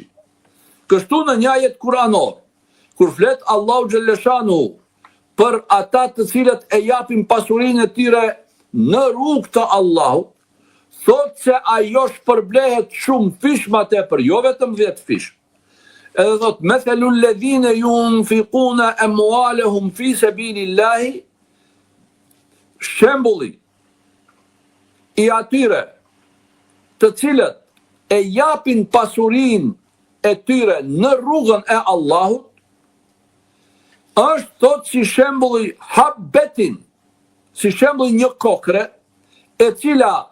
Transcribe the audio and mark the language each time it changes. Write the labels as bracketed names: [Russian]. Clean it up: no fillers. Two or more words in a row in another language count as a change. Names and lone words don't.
[Albanian] Kështu në një ajet kuranor, kur flet Allahu Gjelleshanu për ata të cilët e japin pasurinë e tyre në rrugë të Allahut, thot se ajo shpërblehet shumë fish më tepër, jo vetëm 10 fish. Edhe thot, [Arabic] مثل الذين ينفقون أموالهم في سبيل الله, [Albanian] shembulli i atyre të cilët e japin pasurinë e tyre në rrugën e Allahut, është thot si shembulli habbetin, si shembulli një kokre, e cila